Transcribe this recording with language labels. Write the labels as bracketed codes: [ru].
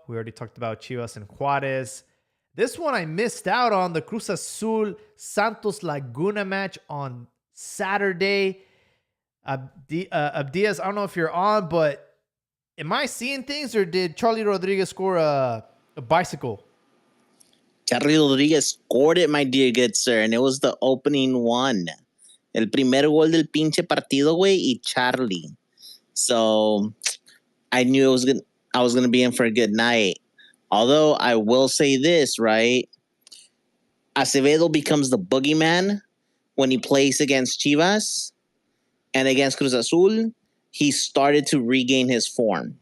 [en] We already talked about Chivas and Juárez. This one I missed out on, the Cruz Azul Santos Laguna match on Saturday. Abdias, I don't know if you're on, but am I seeing things, or did Charlie Rodriguez score a bicycle? Charlie Rodriguez scored it, my dear good sir, and it was the opening one. [es] El primer gol del pinche partido, güey, y Charlie. [en] So I knew I was gonna be in for a good night. Although I will say this, right? Acevedo becomes the boogeyman when he plays against Chivas and against Cruz Azul. He started to regain his form.